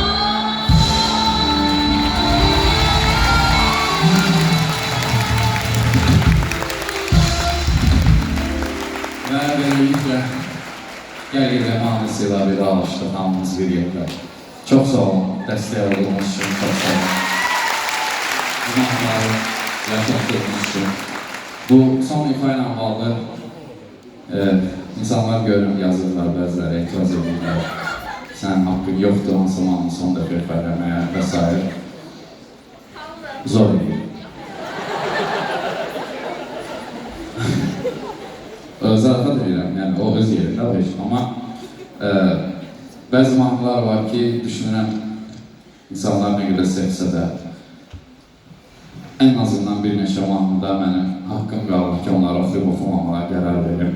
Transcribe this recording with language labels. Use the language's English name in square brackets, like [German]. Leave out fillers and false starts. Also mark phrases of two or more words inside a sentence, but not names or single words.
[Turkish] Ve böylelikle Gel mahnısıyla bir alıştık hamımız bir yerdə. Çok sağ olun, dəstək olduğunuz için çok sağ olun. [Azerbaijani] Bu mahnıları yaşatdığınız için. Bu son ifa ilə bağlı insanlar görürüm yazırlar, bəziləri etiraz edirlər. Sənin haqqın yoxdur, hansı mahnı son dəfə ifa eləməyə və s. Zor edir. Zarafat edirəm, yəni o öz yerində var amma bəzi mahnılar var ki, düşünürəm insanlar nə qədər sevsə də ən azından bir neçə mahnıda mənim haqqım qalır ki, onları oxuyub-oxumamağa qərar verim.